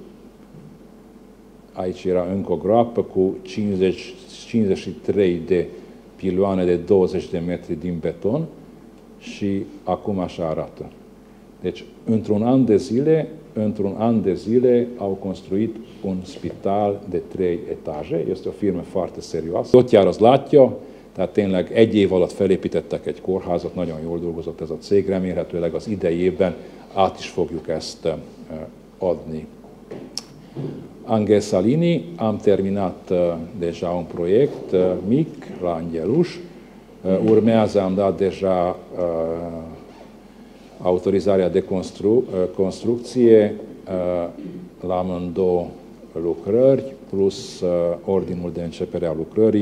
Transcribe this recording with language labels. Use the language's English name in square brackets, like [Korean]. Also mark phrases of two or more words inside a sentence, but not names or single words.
[Romanian] Aici era încă o groapă cu 53 de piloane de 20 de metri din beton și acum așa arată. Deci, într-un an de zile au construit un spital de 3 etaje. Este o firmă foarte serioasă. [Hungarian] Tot jár az látja, tehát tényleg egy év alatt felépítettek egy kórházat, nagyon jól dolgozott ez a cég, remélhetőleg az idei évben át is fogjuk ezt adni. [Romanian] Angel Salini, am terminat deja un proiect mic la Angelus. Urmează, am dat deja autorizarea de construcție la amândouă lucrări, plus ordinul de începere a lucrării.